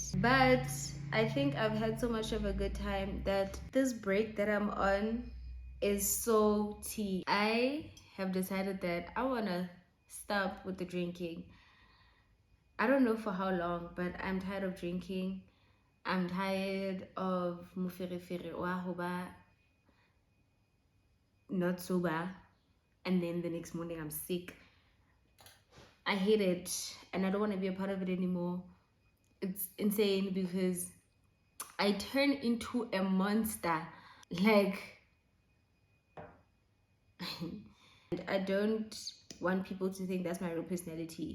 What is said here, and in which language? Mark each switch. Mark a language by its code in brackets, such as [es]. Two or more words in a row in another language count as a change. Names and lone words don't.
[en] But I think I've had so much of a good time that this break that I'm on is so tea. I have decided that I want to stop with the drinking. I don't know for how long, but I'm tired of drinking. I'm tired of [st] muferefere wa hoba [en] not sober, and then the next morning I'm sick. I hate it, and I don't want to be a part of it anymore. It's insane because I turn into a monster. Like, and I don't want people to think that's my real personality.